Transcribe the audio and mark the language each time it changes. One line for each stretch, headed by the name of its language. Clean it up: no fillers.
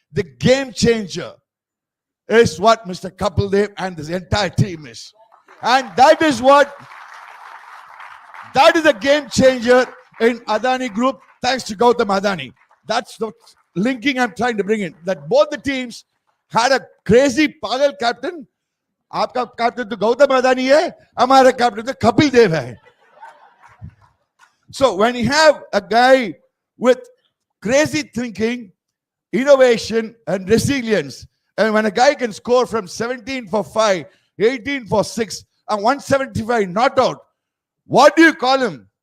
English: The game changer is what Mr. Kapildev and this entire team is. And that is a game changer in Adani Group, thanks to Gautam Adani. That's the linking I'm trying to bring in. That both the teams had a crazy pagal captain.
Hindi: आपका captain तो गौतम अदानी है, हमारा captain तो कपिल देव है.
English: So when you have a guy with crazy thinking, innovation and resilience, and when a guy can score from 17 for 5, 18 for 6 and 175 not out, what do you call him?